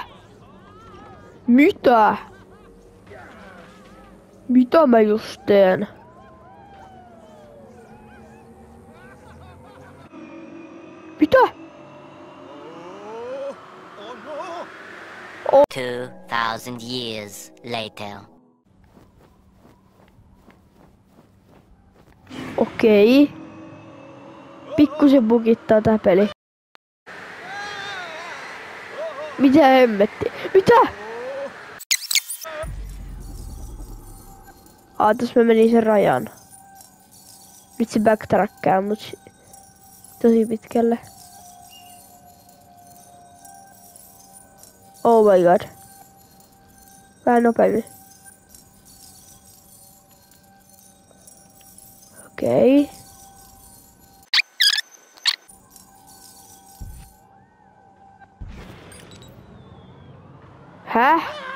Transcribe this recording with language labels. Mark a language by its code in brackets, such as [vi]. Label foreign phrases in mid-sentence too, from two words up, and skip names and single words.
[fi] Mitä? Mitä mä just teen? Mitä? [en] 2,000 years later. [fi] Okei. Pikkusen bugittaa tää peli. Mitä hemmetti? Mitä? Tässä mä menin sen rajan. Nyt se backtrackkaa mut tosi pitkälle. [en] Oh my god. [fi] Vähän nopeammin. Okei. Okay. Häh?